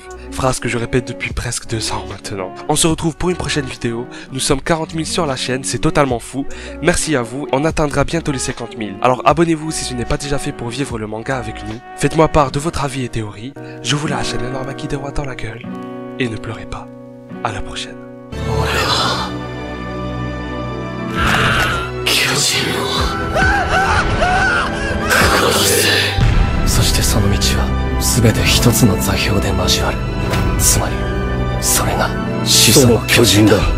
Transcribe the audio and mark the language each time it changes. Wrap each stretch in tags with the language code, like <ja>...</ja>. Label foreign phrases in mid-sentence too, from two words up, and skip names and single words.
<fr>Phrase que je répète depuis presque 2 ans maintenant. On se retrouve pour une prochaine vidéo, nous sommes 40 000 sur la chaîne, c'est totalement fou. Merci à vous, on atteindra bientôt les 50 000. Alors abonnez-vous si ce n'est pas déjà fait pour vivre le manga avec nous. Faites-moi part de votre avis et théories. Je vous lâche un énorme acquis de roi dans la gueule. Et ne pleurez pas. À la prochaine.</fr> <ja>そしてその道は全て一つの座標で交わる。つまりそれが始祖の巨人だ。</ja>